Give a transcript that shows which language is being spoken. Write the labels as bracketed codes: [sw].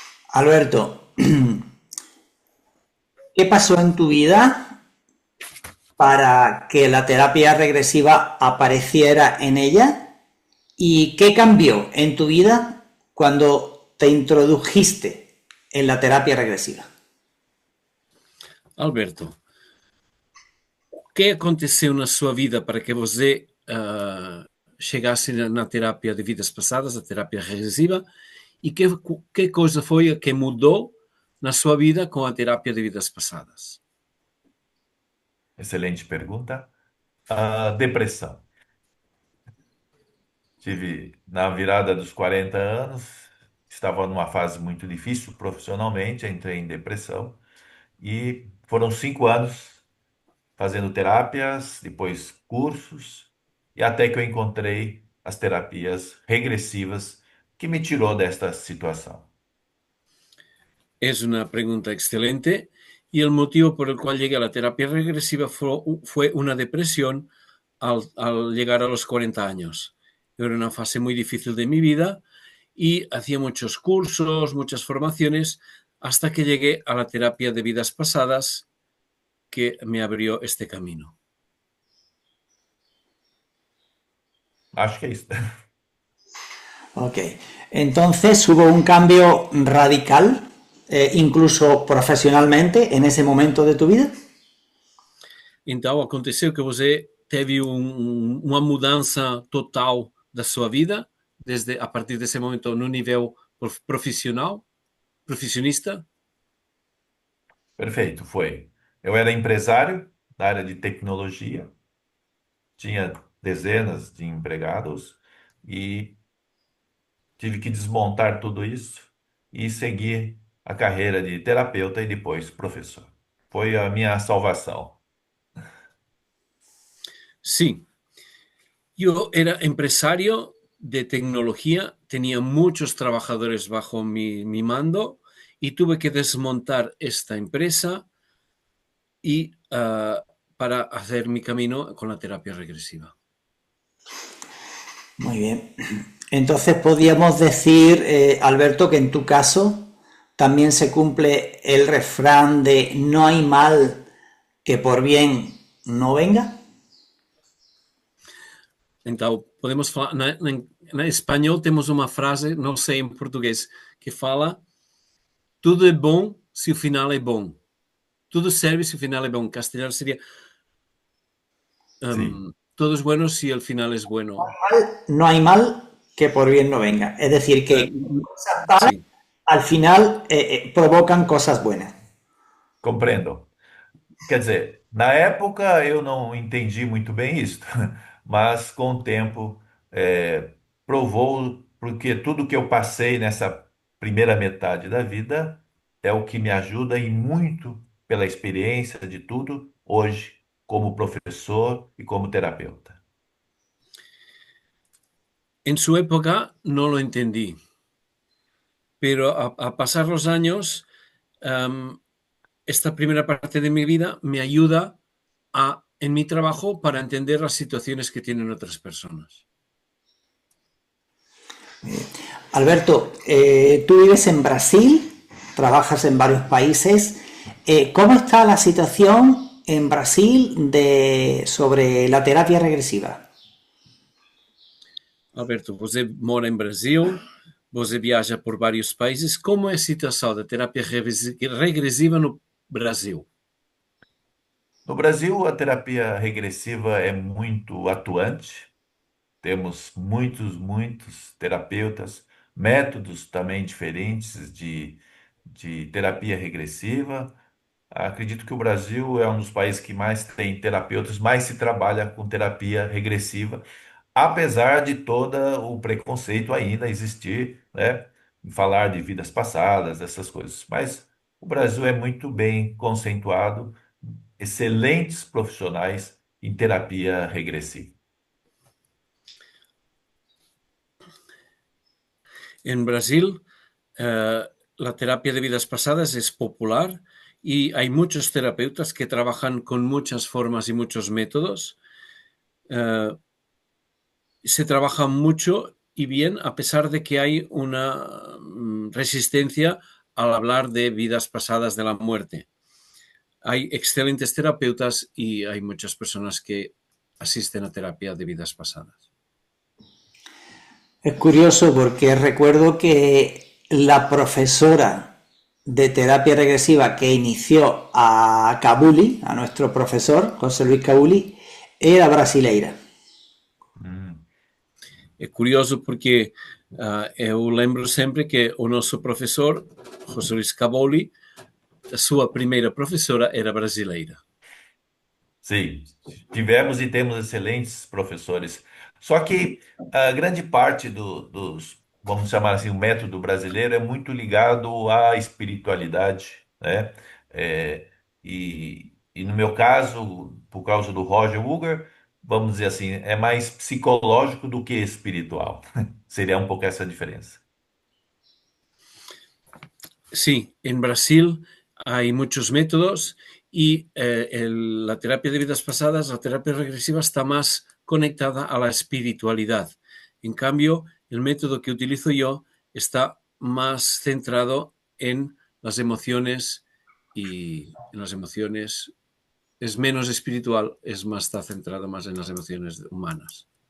[es] Alberto, ¿qué pasó en tu vida para que la terapia regresiva apareciera en ella? ¿Y qué cambió en tu vida cuando te introdujiste en la terapia regresiva? [pt] Alberto, o que aconteceu na sua vida para que você chegasse na terapia de vidas passadas, a terapia regressiva, e que coisa foi a que mudou na sua vida com a terapia de vidas passadas? Excelente pergunta. Depressão. Tive na virada dos 40 anos, estava numa fase muito difícil profissionalmente, entrei em depressão e foram 5 anos fazendo terapias, depois cursos, e até que eu encontrei as terapias regressivas que me tirou desta situação. [es] Es una pregunta excelente y el motivo por el cual llegué a la terapia regresiva fue una depresión al llegar a los 40 años. Era una fase muy difícil de mi vida y hacía muchos cursos, muchas formaciones, hasta que llegué a la terapia de vidas pasadas que me abrió este camino. [pt] Acho que é isso. [es] Ok, entonces hubo un cambio radical, incluso profesionalmente, en ese momento de tu vida. [pt] Então aconteceu que você teve uma mudança total da sua vida desde a partir desse momento no nível profissionista? Perfeito, foi. Eu era empresário da área de tecnologia, tinha dezenas de empregados e tive que desmontar tudo isso e seguir a carreira de terapeuta e depois professor. Foi a minha salvação. [es] Sí, yo era empresario de tecnología, tenía muchos trabajadores bajo mi mando y tuve que desmontar esta empresa y para hacer mi camino con la terapia regresiva. Muy bien. Entonces podríamos decir, Alberto, que en tu caso también se cumple el refrán de no hay mal que por bien no venga. [pt] Então, podemos falar, na espanhol temos uma frase, não sei em português, que fala tudo é bom se o final é bom. Tudo serve se o final é bom. Em castelhano seria [es] todo es bueno si el final es bueno. No hay mal que por bien no venga. Es decir, que cosas malas Sí. al final provocan cosas buenas. [pt] Compreendo. Quer dizer, na época eu não entendi muito bem isso, mas com o tempo provou, porque tudo que eu passei nessa primeira metade da vida é o que me ajuda e muito pela experiência de tudo hoje, como professor e como terapeuta. [es] En su época no lo entendí, pero a pasar los años, esta primera parte de mi vida me ayuda en mi trabajo para entender las situaciones que tienen otras personas. Alberto, tú vives en Brasil, trabajas en varios países. ¿Cómo está la situación en Brasil sobre la terapia regresiva? [pt] Alberto, você mora em Brasil, você viaja por vários países. Como é a situação da terapia regressiva no Brasil? No Brasil, a terapia regressiva é muito atuante. Temos muitos terapeutas, métodos também diferentes de terapia regressiva. Acredito que o Brasil é um dos países que mais tem terapeutas, mais se trabalha com terapia regressiva, apesar de todo o preconceito ainda existir, né, em falar de vidas passadas, essas coisas. Mas o Brasil é muito bem conceituado, excelentes profissionais em terapia regressiva. [es] En Brasil, la terapia de vidas pasadas es popular y hay muchos terapeutas que trabajan con muchas formas y muchos métodos. Eh, Se trabaja mucho y bien a pesar de que hay una resistencia al hablar de vidas pasadas de la muerte. Hay excelentes terapeutas y hay muchas personas que asisten a terapia de vidas pasadas. Es curioso porque recuerdo que la profesora de terapia regresiva que inició a Cabuli, a nuestro profesor José Luis Cabuli, era brasileira. Hum. [pt] É curioso porque eu lembro sempre que o nosso professor, José Luís Caboli, a sua primeira professora era brasileira. Sim, tivemos e temos excelentes professores. Só que a grande parte dos, vamos chamar assim, o método brasileiro é muito ligado à espiritualidade, né? É, e no meu caso, por causa do Roger Uger, vamos dizer assim, é mais psicológico do que espiritual. Seria um pouco essa diferença. [es] Sí, en Brasil hay muchos métodos y la terapia de vidas pasadas, la terapia regresiva está más conectada a la espiritualidad. En cambio, el método que utilizo yo está más centrado en las emociones y en las emociones es menos espiritual, es más, está centrado más en las emociones humanas.